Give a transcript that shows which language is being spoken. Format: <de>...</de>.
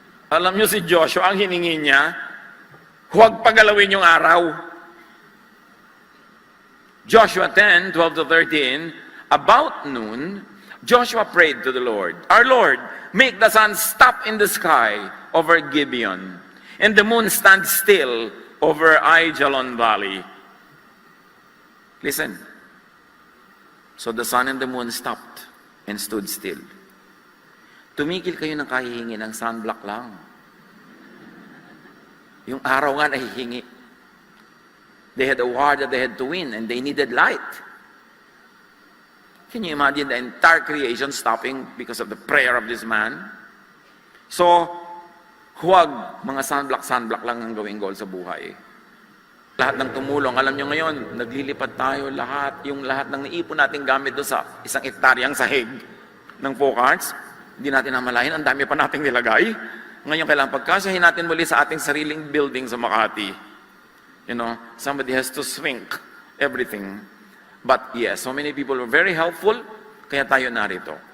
<tl>Alam niyo si Joshua, ang hiningi niya, huwag pagalawin yung araw.</tl> <en>Joshua 10:12-13, about noon, Joshua prayed to the Lord, our Lord, make the sun stop in the sky over Gibeon, and the moon stand still over Aijalon Valley. Listen. So the sun and the moon stopped and stood still.</en> <tl>Tumigil kayo ng kahihingi ng sunblock lang. Yung araw nga nahihingi.</tl> <en>They had a war that they had to win and they needed light. Can you imagine the entire creation stopping because of the prayer of this man?</en> <tl>So, huwag mga sunblock lang ang gawing goal sa buhay. Lahat ng tumulong, alam nyo ngayon, naglilipad tayo lahat, yung lahat ng naipon nating gamit doon sa 1 hektaryang sahig ng Focarts, hindi natin namalayan, ang dami pa nating nilagay. Ngayon kailangan pagkasyahin natin muli sa ating sariling building sa Makati.</tl> <en>You know, somebody has to shrink everything. But yes, so many people were very helpful,</en> <tl>kaya tayo narito.</tl>